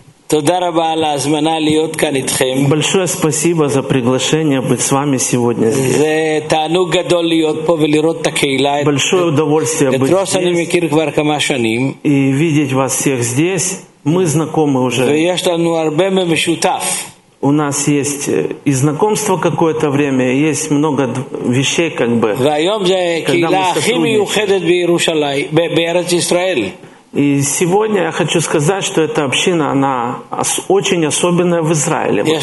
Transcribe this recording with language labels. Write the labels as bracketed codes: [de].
[he] תודה רבה על ההזמנה להיות כאן איתכם. [ru] Большое спасибо за приглашение быть с вами сегодня здесь. [he] זה תענוג גדול להיות פה ולראות את הקהילה. [ru] Большое удовольствие быть здесь. [he] אני מכיר כבר כמה שנים. [ru] И видеть вас всех здесь. Мы знакомы уже. [he] ויש לנו הרבה ממשותף. [ru] У нас есть и знакомство какое-то время, есть много вещей как бы. [he] והיום זה קהילה הכי מיוחדת בירושלים, בארץ ישראל. [ru] И сегодня я хочу сказать, что эта община, она очень особенная в Израиле.